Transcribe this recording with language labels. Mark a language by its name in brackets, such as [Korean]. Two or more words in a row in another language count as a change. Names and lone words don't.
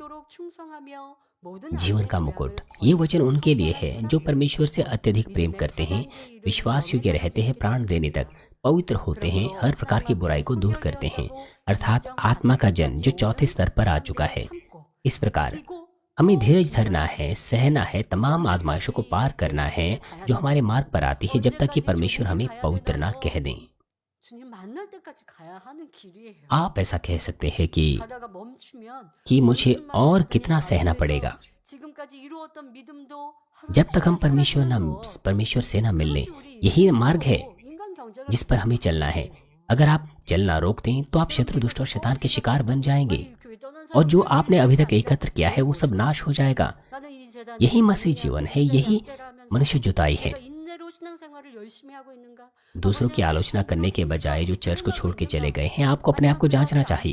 [Hindi] जीवन का मुकुट, ये वचन उनके लिए है जो परमेश्वर से अत्यधिक प्रेम करते हैं, विश्वास योग्य रहते हैं, प्राण देने तक पवित्र होते हैं, हर प्रकार की बुराई को दूर करते हैं, अर्थात आत्मा का जन्म जो चौथे स्तर पर आ चुका है। इस प्रकार हमें धीरज धरना है, सहना है, तमाम आजमाइशों को पार करना है जो हमारे मार्ग पर आती है, जब तक कि परमेश्वर हमें पवित्र ना कह दें। [Korean] 주님 만날 때까지 가야 하는 길이에요. [Hindi] आप ऐसा कह सकते हैं [Korean] 가다가 멈추면 [Hindi] कि मुझे [Korean] 무슨 [Hindi] और [Korean] 말씀을 [Hindi] कितना [Korean] 드릴까? [Hindi] सहना [Korean] 그래서 [Hindi] पड़ेगा। [Korean] 지금까지 이루었던 믿음도 [Hindi] जब तक हम [Korean] 하루아침에 사라져요. [Hindi] परमेश्वर से न मिल लें, [Korean] 그것이 우리 [Hindi] यही मार्ग है [Korean] 인생이고 인간 경제를 [Hindi] जिस पर हमें चलना है। अगर आप चलना रोक दें तो आप शत्रु, दुष्ट और शैतान के शिकार बन जाएंगे, और जो आपने अभी तक एकत्र किया है वो सब नाश हो जाएगा। यही मसीह जीवन है, यही मनुष्य जुताई है। दूसरों की आलोचना करने के बजाय जो चर्च को छोड़ के चले गए हैं, आपको अपने आप को जांचना चाहिए।